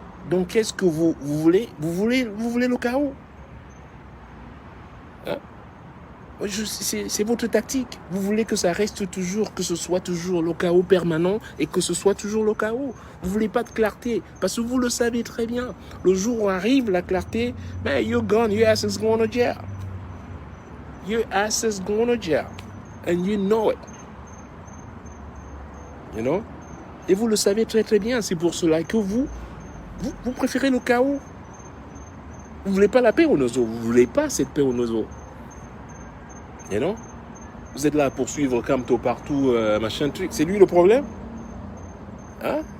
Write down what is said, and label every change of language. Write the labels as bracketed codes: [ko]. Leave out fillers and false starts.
[fr] Donc, qu'est-ce que vous voulez? Vous voulez le chaos? Hein? C'est votre tactique. Vous voulez que ça reste toujours, que ce soit toujours le chaos permanent et que ce soit toujours le chaos. Vous voulez pas de clarté parce que vous le savez très bien. Le jour où arrive la clarté, man, [en] you're gone. Your ass is going to jail. Your ass is going to jail. And you know it. You know? [fr] Et vous le savez très très bien. C'est pour cela que vous préférez le chaos. Vous voulez pas la paix au Nozo. Vous voulez pas cette paix au Nozo. [en] You know? [fr] Vous êtes là à poursuivre Kamto partout, machin truc. C'est lui le problème? Hein?